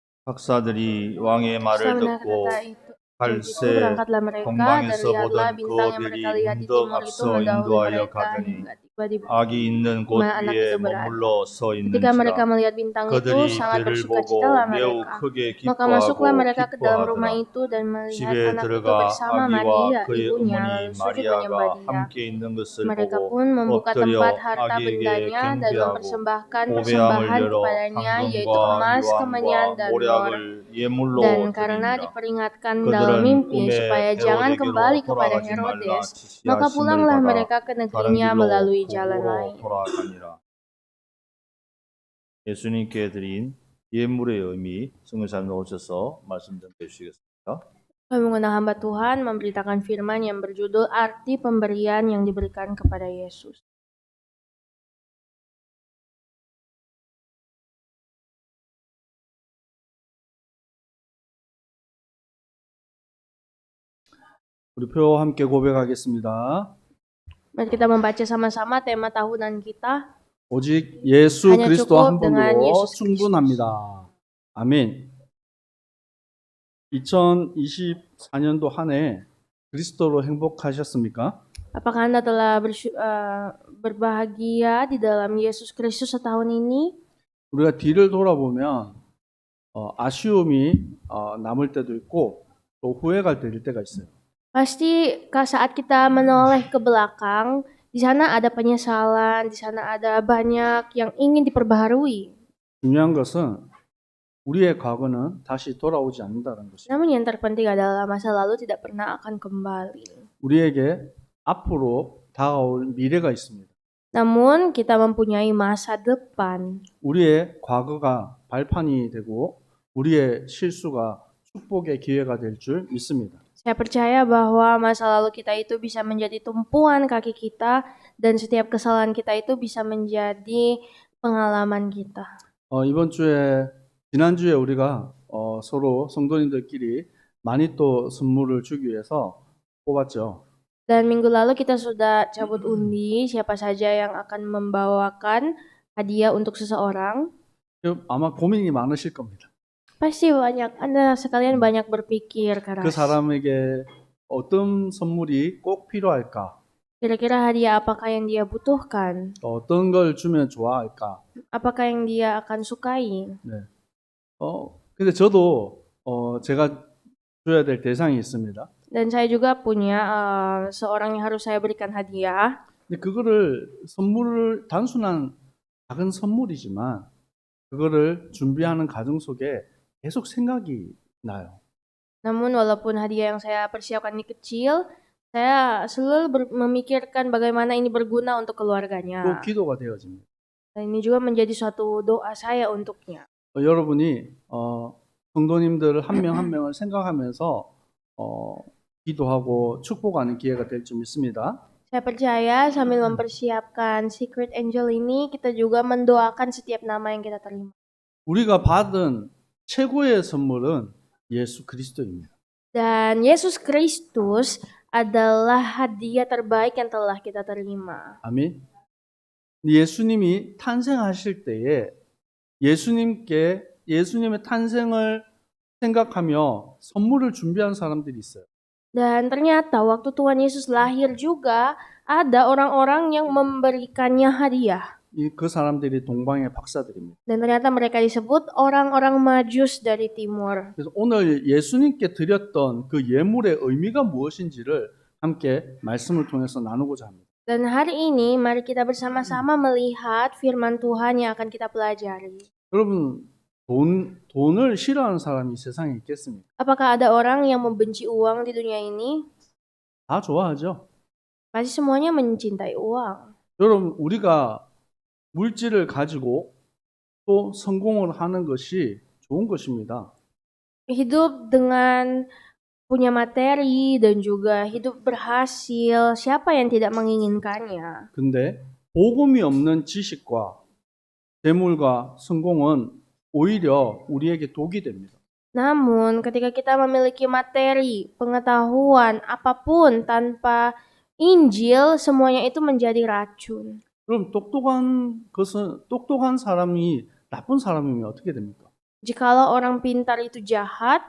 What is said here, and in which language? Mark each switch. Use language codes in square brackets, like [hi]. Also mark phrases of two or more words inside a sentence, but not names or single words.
[ko] 박사들이 왕의 말을 [id] Setelah mendengar [ko] 듣고 [id] kata itu, [ko] 갈새 [id] berangkatlah mereka, dan [ko] 동방에서 [id] lihatlah [ko] 보던 그 [id] bintang yang mereka [ko] 별이 [id] lihat di [ko] 문득 [id] timur itu [ko] 앞서 [id] mendahului [ko] 인도하여 [id] mereka [ko] 가더니 [id] hingga tiba di [ko] 악이 있는 곳 [id] mana anak [ko] 위에 [id] itu berada. [ko] 머물러 서 [id] Ketika mereka [ko] 있는지라 [id] melihat bintang itu, [ko] 그들이 [id] sangat [ko] 별을 [id] bersukacitalah [ko] 보고 매우 [id] mereka. [ko] 크게 [id] Maka masuklah [ko] 기뻐하고 [id] mereka ke dalam rumah [ko] 기뻐하더라. [id] itu dan melihat [ko] 집에 [id] anak itu [ko] 들어가 [id] bersama [ko] 아기와 [id] Maria, [ko] 그의 [id] ibunya, [ko] 어머니 [id] lalu sujud menyembah [ko] 마리아가 [id] dia. [ko] 함께 있는 것을 [id] Mereka [ko] 보고 [id] pun membuka [ko] 엎드려 [id] tempat harta [ko] 아기에게 [id] bendanya dan [ko] 경배하고 [id] mempersembahkan [ko] 보배함을 [id] persembahan [ko] 열어 [id] kepadanya, yaitu [ko] 황금과 [id] emas, kemenyan, [ko] 유황과 [id] dan mur. [ko] 모략을 예물로 [id] Dan karena [ko] 드리니라. [id] diperingatkan dalam [ko] 그들은 [id] mimpi [ko] 꿈에 [id] supaya jangan [ko] 헤로데게로 [id] kembali kepada [ko] 돌아가지 말라 [id] Herodes, maka [ko] 지시하심을 [id] pulanglah [ko] 받아 [id] mereka ke [ko] 다른 [id] negerinya [ko] 길로 [id] melalui jalan [ko] 북으로 [id] lain. [ko] 돌아가니라. 예수님께 드린 예물의 의미 성경사님 오셔서 말씀 좀 해주시겠습니까? [id] Kami mengundang hamba Tuhan memberitakan firman yang berjudul Arti Pemberian yang diberikan kepada Yesus. [ko] 우리 표 함께 고백하겠습니다. [id] Mari kita membaca sama-sama tema tahunan kita. [ko] 오직 예수 [id] hanya [ko] 그리스도 [id] cukup [ko] 한 [id] dengan [ko] 분으로 [id] Yesus [ko] 충분합니다. 아멘. 2024년도 한 해 그리스도로 행복하셨습니까? [id] Apakah Anda telah berbahagia di dalam Yesus Kristus setahun ini? [ko] 우리가 뒤를 돌아보면 아쉬움이 남을 때도 있고 또 후회가 될 때가 있어요. [id] Pasti saat kita menoleh ke belakang, di sana ada penyesalan, di sana ada banyak yang ingin diperbaharui. [ko] 중요한 것은 우리의 과거는 다시 돌아오지 않는다는 것입니다. [id] Namun yang terpenting adalah masa lalu tidak pernah akan kembali. [ko] 우리에게 앞으로 다가올 미래가 있습니다. [id] Namun kita mempunyai masa depan. [ko] 우리의 과거가 발판이 되고 우리의 실수가 축복의 기회가 될 줄 믿습니다. [id] Saya percaya bahwa masa lalu kita itu bisa menjadi tumpuan kaki kita dan setiap kesalahan kita itu bisa menjadi pengalaman kita. [ko] 지난주에 우리가 서로 성도님들끼리 많이 또 선물을 주기 위해서 뽑았죠. [id] Dan minggu lalu kita sudah cabut undi siapa saja yang akan membawakan hadiah untuk seseorang. [ko] 아마 고민이 많으실 겁니다. [id] Pasti Anda sekalian banyak berpikir keras. [ko] 그 사람에게 어떤 선물이 꼭 필요할까? [id] Kira-kira hadiah apakah yang dia butuhkan? [ko] 어떤 걸 주면 좋아할까? [id] Apakah yang dia akan sukai? [ko] 네. 근데 저도 제가 줘야 될 대상이 있습니다. [id] Dan saya juga punya seorang yang harus saya berikan hadiah. [ko] 근데 그거를 선물을 단순한 작은 선물이지만 그거를 준비하는 과정 속에 계속 생각이 나요. [id] Namun walaupun hadiah yang saya persiapkan ini kecil, saya selalu memikirkan bagaimana ini berguna untuk keluarganya. [ko] 또 기도가 되어집니다. [id] Dan ini juga menjadi suatu doa saya untuknya. [ko] 여러분이 성도님들 한 명 한 명을 생각하면서 기도하고 축복하는 기회가 될 줄 믿습니다. [id] Saya percaya sambil mempersiapkan [en] Secret Angel [id] ini, kita juga mendoakan setiap nama yang kita terima. [ko] 우리가 받은 최고의 선물은 예수 그리스도입니다. [id] Dan Yesus Kristus adalah hadiah terbaik yang telah kita terima. [ko] 아멘. 예수님이 탄생하실 때에 예수님의 탄생을 생각하며 선물을 준비한 사람들이 있어요. [id] Dan ternyata waktu Tuhan Yesus lahir juga ada orang-orang yang memberikannya hadiah. [ko] 그 사람들이 동방의 박사들입니다. [id] Dan ternyata mereka disebut orang-orang Majus dari timur. [ko] 그래서 오늘 예수님께 드렸던 그 예물의 의미가 무엇인지를 함께 말씀을 통해서 나누고자 합니다. [id] Dan hari ini mari kita bersama-sama melihat firman Tuhan yang akan kita pelajari. [ko] 여러분, 돈을 싫어하는 사람이 세상에 있겠습니까? [id] Apakah ada orang yang membenci uang di dunia ini? [ko] 다 좋아하죠. [id] Pasti semuanya mencintai uang. [ko] 여러분, 우리가 물질을 가지고 또 성공을 하는 것이 좋은 것입니다. [id] Hidup dengan punya materi dan juga hidup berhasil, siapa yang tidak menginginkannya? [ko] 근데 복음이 없는 지식과 재물과 성공은 오히려 우리에게 독이 됩니다. [id] Namun ketika kita memiliki materi, pengetahuan, apapun tanpa Injil, semuanya itu menjadi racun. [ko] 그럼 똑똑한 사람이 나쁜 사람이면 어떻게 됩니까? [id] Jikalau orang pintar itu jahat,